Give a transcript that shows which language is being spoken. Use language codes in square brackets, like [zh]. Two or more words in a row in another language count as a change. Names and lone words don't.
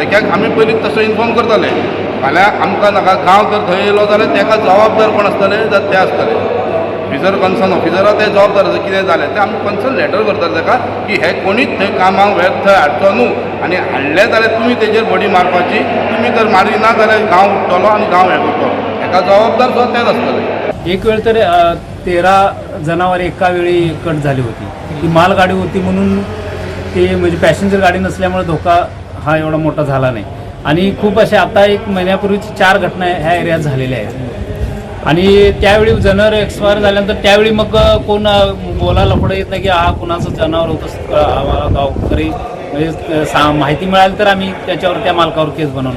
[kok] कित्याक आमी पयलींच तसो इन्फॉर्म करतले, फाल्यां आमकां नाका गांव जर थंय येयलो जाल्यार ताका जबाबदार कोण आसतले जाल्यार ते आसतले ऑफिसर, कन्सर्न ऑफिसरा ते जबाबदार कितें जालें तें आमी [en] concern letter [kok] करतले ताका की हे कोणीच थंय कामाक वेळ थंय हाडचो न्हू आनी हाडले जाल्यार तुमी तेजेर बडी मारपाची, तुमी जर मारी ना जाल्यार गांव उठतलो आनी गांव हे करतलो, हेका जबाबदार सुद्दां तेच आसतले। [mr] एक वेळ तर 13 जनावरे एका वेळी कट झाली होती। ती मालगाडी होती म्हणून ते म्हणजे पॅसेंजर गाडी नसल्यामुळे धोका हा एवढा मोठा झाला नाही आणि खूप अशा आता 1 महिन्यापूर्वीच 4 घटना ह्या एरियात झालेल्या आहेत आणि त्यावेळी जनावर एक्सपायर झाल्यानंतर त्यावेळी मग कोण बोलायला पुढे येत नाही की हा कुणाचं जनावर होतं, आम्हाला गावकरी म्हणजे माहिती मिळाली तर आम्ही त्याच्यावर त्या मालकावर केस बनवणार।